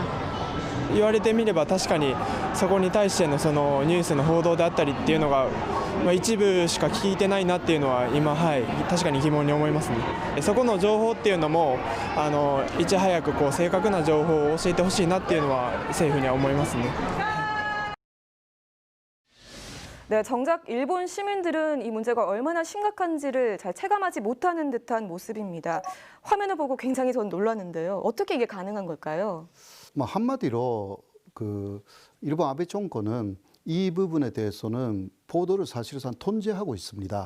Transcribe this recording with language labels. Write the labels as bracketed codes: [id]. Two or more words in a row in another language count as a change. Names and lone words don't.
[ja] 言われてみれば確かにそこに対してのそのニュースの報道であったりっていうのが、一部しか聞いてないなっていうのは今、確かに疑問に思いますね。そこの情報っていうのもいち早く正確な情報を教えてほしいなっていうのは政府には思いますね。 [ko] 네, 정작 일본 시민들은 이 문제가 얼마나 심각한지를 잘 체감하지 못하는 듯한 모습입니다. 화면을 보고 굉장히 전 놀랐는데요. 어떻게 이게 가능한 걸까요? 한마디로 일본 아베 정권은 이 부분에 대해서는 보도를 사실상 통제하고 있습니다.